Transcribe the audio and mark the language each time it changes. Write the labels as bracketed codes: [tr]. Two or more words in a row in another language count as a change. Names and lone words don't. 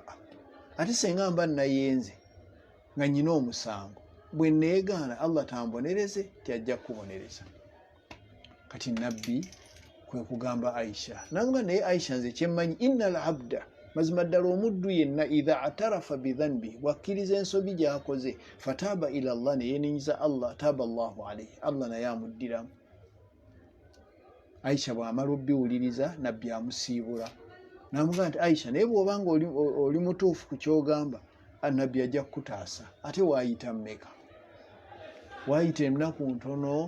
[lg] Ate singa mba nayenze nga nnyina omusango, bwe neegaana Allah tambonereze, tyajja kukubonereza. Kati Nabbi kwe kugamba Aisha n'amugamba naye Aisha nze kyemmanyi, [ar] إن العبد, [lg] mazima ddala omuddu yenna, idha atarafa bidhanbi, bwakkiriza ensobi gy'akoze, [ar] فتاب إلى الله, [lg] ne yeenenyiza Allah, [ar] تاب الله عليه, [lg] Allah naye amuddiramu. Aisha bw'amala obbiwuliriza Nabbi amusiibula n'amugamba nti Aisha naye bw'obanga oli mutuufu ku ky'ogamba, Nabbi ajja kukutaasa. Ate waayita mmeka? Waayita ennaku ntono.